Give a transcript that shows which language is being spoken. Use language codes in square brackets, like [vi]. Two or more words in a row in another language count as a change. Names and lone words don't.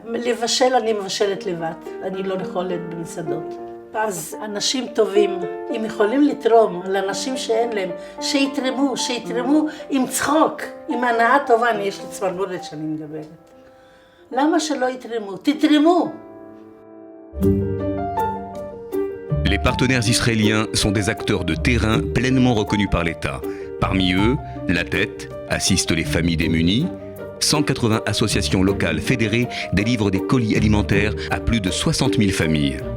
[he] לבשל אני מבשלת לבד, אני לא יכולת במסעדות. אז אנשים טובים, אם יכולים לתרום לאנשים שאין להם, שיתרמו עם צחוק, עם הנאה טובה, יש לי צמרמורת שאני מדברת. למה שלא יתרמו? תתרמו! [fr] Les partenaires israéliens sont des acteurs de terrain pleinement reconnus par l'État. Parmi eux, la Tête assiste les familles démunies. 180 associations locales fédérées délivrent des colis alimentaires à plus de 60 000 familles.